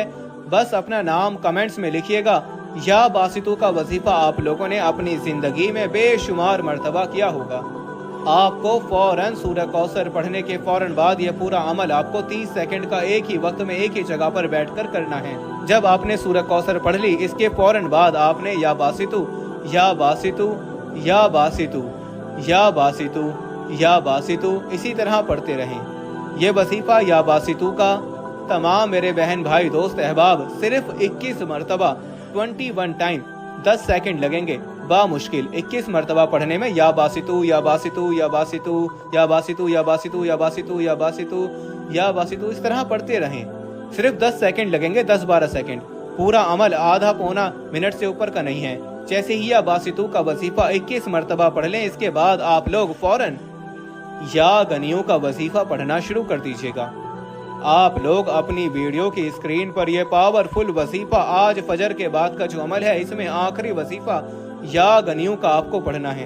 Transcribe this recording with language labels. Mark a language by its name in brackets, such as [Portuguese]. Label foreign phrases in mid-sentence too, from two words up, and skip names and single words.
[Hindi] बस अपना नाम कमेंट्स में लिखिएगा। [Arabic] يا باسط [Hindi] का वजीफा आप लोगों ने अपनी जिंदगी में बेशुमार मर्तबा किया होगा। आपको फौरन सूरह कौसर पढ़ने के फौरन बाद यह पूरा अमल आपको 30 सेकंड का एक ही वक्त में एक ही जगह पर बैठकर करना है। जब आपने सूरह कौसर पढ़ ली, इसके फौरन बाद आपने [Arabic] يا باسط يا باسط يا باسط يا باسط يا باسط [Hindi] इसी तरह पढ़ते रहें। ये वजीफा [Arabic] يا باسط [Hindi] का तमाम मेरे बहन भाई दोस्त अहबाब सिर्फ 21 मरतबा 21 टाइम 10 सेकंड लगेंगे बामुश्किल 21 मरतबा पढ़ने में। [Arabic] يا باسط يا باسط يا باسط يا باسط يا باسط يا باسط يا باسط يا باسط [Hindi] इस तरह पढ़ते रहें। सिर्फ 10 सेकंड लगेंगे, 10-12 सेकंड। पूरा अमल आधा पौना मिनट से ऊपर का नहीं है। जैसे ही [Arabic] يا باسط [Hindi] का वजीफा 21 मरतबा पढ़ लें, इसके बाद आप लोग फौरन [Arabic] يا غني [Hindi] का वजीफा पढ़ना शुरू कर दीजिएगा। आप लोग अपनी वीडियो की स्क्रीन पर यह पावरफुल वजीफा, आज फजर के बाद का जो अमल है, इसमें आखिरी वजीफा [Arabic] يا غني [Hindi] का आपको पढ़ना है।